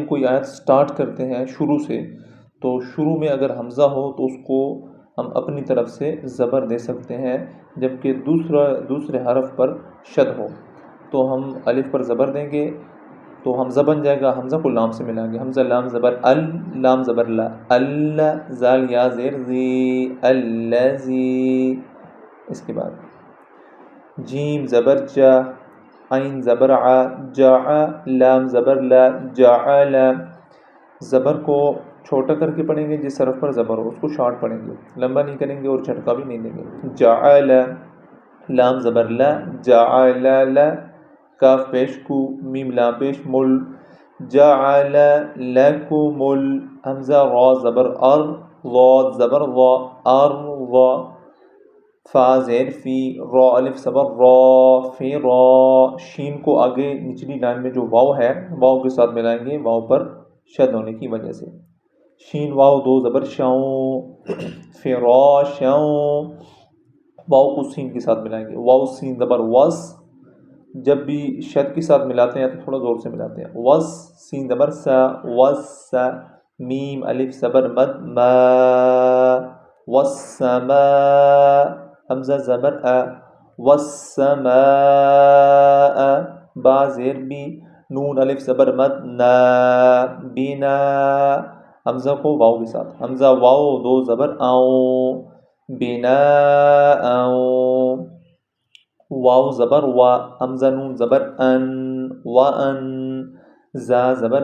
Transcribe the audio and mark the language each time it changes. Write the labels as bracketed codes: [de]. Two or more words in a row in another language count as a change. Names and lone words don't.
[ur] کوئی آیت سٹارٹ کرتے ہیں شروع سے، تو شروع میں اگر حمزہ ہو تو اس کو ہم اپنی طرف سے زبر دے سکتے ہیں، جبکہ دوسرے حرف پر شد ہو تو ہم الف پر زبر دیں گے تو حمزہ بن جائے گا، حمزہ کو لام سے ملائیں گے، حمزہ لام زبر ال، لام زبر لا، ال، زال یا زیر زی، الذی۔ اس کے بعد جیم زبر جا، عین زبر ع، جع، لام زبر لا، جعل۔ زبر کو چھوٹا کر کے پڑھیں گے، جس حرف پر زبر ہو اس کو شارٹ پڑھیں گے، لمبا نہیں کریں گے اور جھٹکا بھی نہیں دیں گے۔ جعل، لام زبر لا، جعل، کاف پیش کو، میم لام پیش مل، [ar] جعل لکم [ur] حمزہ را زبر ار، ضاد زبر ضا، ارضا، فا زیر فی، را الف زبر را، فی را، شین کو آگے نچلی لائن میں جو واو ہے واو کے ساتھ ملائیں گے، واو پر شد ہونے کی وجہ سے، شین واو دو زبر شاؤں، فراشاؤں، واو کو سین کے ساتھ ملائیں گے، واو سین زبر وس، جب بھی شد کے ساتھ ملاتے ہیں تو تھوڑا زور سے ملاتے ہیں، وس، سین زبر سا، وس، میم الف زبر مد، ما، والسماء، حمزہ زبر ا، والسماء، با زیر بی، نون الف زبر مد، نا، بنا، حمزہ کو واو کے ساتھ، حمزہ واو دو زبر آؤں، بنا آؤں، واو زبر وا، حمزہ نون زبر ان، وان، زا زبر